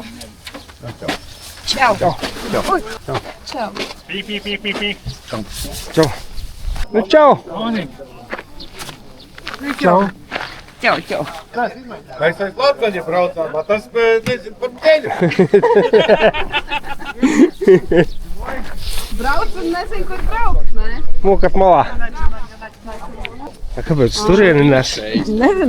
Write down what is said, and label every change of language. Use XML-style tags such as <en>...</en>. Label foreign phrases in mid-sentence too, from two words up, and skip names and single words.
<lv>Ciao. Ciao. Ciao. Ciao. Ciao. Nu, ciao. Ciao. Ciao, ciao. Mēs aiz Latgaļa braucām, bet tas nezinu par ķeļu. Brauc un nezinu, kur braukt, ne? Mūkat malā. Kāpēc turieni nes? Nezinu.</lv>